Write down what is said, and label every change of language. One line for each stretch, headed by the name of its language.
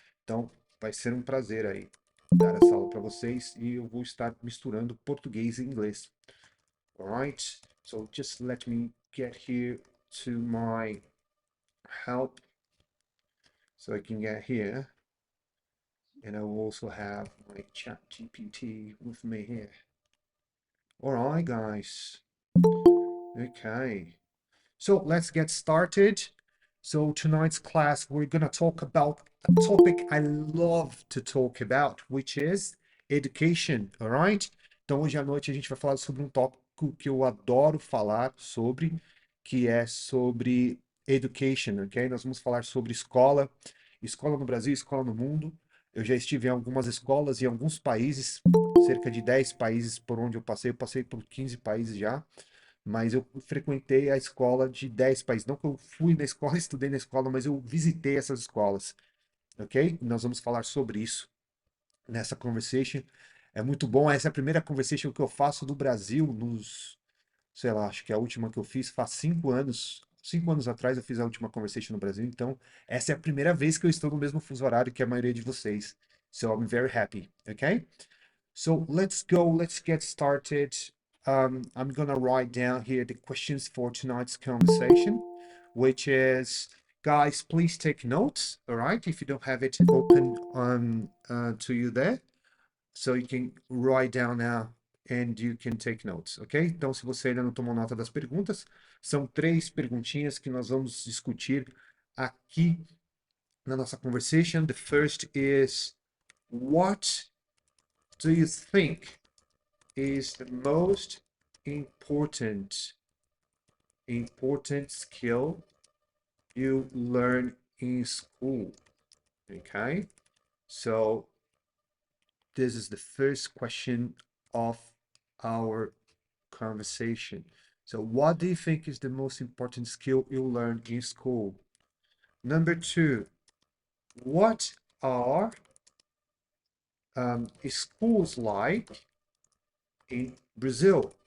Portuguese: Então, vai ser um prazer aí dar essa aula para vocês e eu vou estar misturando português e inglês.
English: Alright? So just let me get here to my help so I can get here. And I will also have my chat GPT with me here. Alright, guys. Okay. So let's get started. So tonight's class, we're gonna talk about a topic I love to talk about, which is education, all right?
Portuguese: Então hoje à noite a gente vai falar sobre um tópico que eu adoro falar sobre, que é sobre education, ok? Nós vamos falar sobre escola, escola no Brasil, escola no mundo. Eu já estive em algumas escolas em alguns países, cerca de 10 países por onde eu passei por 15 países já, mas eu frequentei a escola de 10 países. Não que eu fui na escola, estudei na escola, mas eu visitei essas escolas, ok? Nós vamos falar sobre isso nessa conversation. É muito bom, essa é a primeira conversation que eu faço do Brasil sei lá, acho que a última que eu fiz faz 5 anos. 5 anos atrás eu fiz a última conversation no Brasil, então essa é a primeira vez que eu estou no mesmo fuso horário que a maioria de vocês.
English: So I'm very happy, okay? So let's go, let's get started. I'm gonna write down here the questions for tonight's conversation, which is, guys, please take notes, all right? If you don't have it open on to you there, so you can write down now and you can take notes, ok?
Portuguese: Então, se você ainda não tomou nota das perguntas, são 3 perguntinhas que nós vamos discutir aqui na nossa conversation.
English: The first is, what do you think is the most important skill you learn in school? Okay, so this is the first question of our conversation. So what do you think is the most important skill you learn in school? Number 2, what are schools like in Brazil?